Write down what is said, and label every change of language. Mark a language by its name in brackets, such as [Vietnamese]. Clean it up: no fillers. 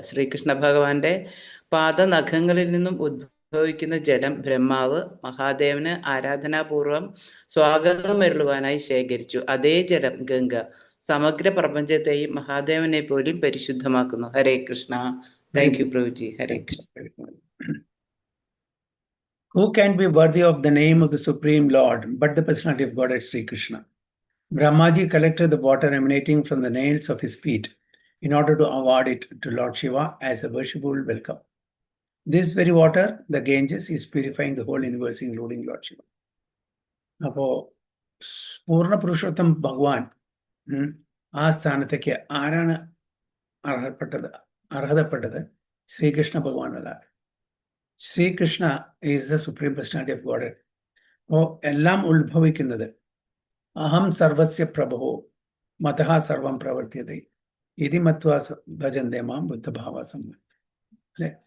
[Malayalam] ശ്രീകൃഷ്ണ ഭഗവാന്റെ പാദനഖങ്ങളിൽ നിന്നും ഉദ്ഭവിക്കുന്ന ജലം ബ്രഹ്മാവ് മഹാദേവന് ആരാധനാപൂർവം സ്വാഗതം അരുളുവാനായി ശേഖരിച്ചു. അതേ ജലം ഗംഗ സമഗ്ര പ്രപഞ്ചത്തെയും മഹാദേവനെ പോലും പരിശുദ്ധമാക്കുന്നു. ഹരേ Krishna. [English] thank you [Malayalam] പ്രഭുജി. Hare Krishna. [English] Who can be worthy of the name of the Supreme Lord but the personality of Godhead Sri Krishna? Brahmaji collected the water emanating from the nails of his feet in order to award it to Lord Shiva as a worshipful welcome. This very water, the Ganges, is purifying the whole universe, including Lord Shiva. [Malayalam] അപ്പോൾ പൂർണ്ണ പുരുഷോത്തം ഭഗവാൻ ആ സ്ഥാനത്തേക്ക് ആരാണ് അർഹതപ്പെട്ടത്? Sreekrishna ഭഗവാനല്ല. [English] Sri Krishna is the supreme personality of God. [Malayalam] അപ്പോൾ എല്ലാം ഉത്ഭവിക്കുന്നത് [Sanskrit] അഹം സർവസ്യ പ്രഭോ മതഃ സർവം പ്രവർത്തിയതേ ഇതി മത്വാ ഭജന്തേ മാം ബുദ്ധഭാവാസം [Malayalam] അല്ലെ.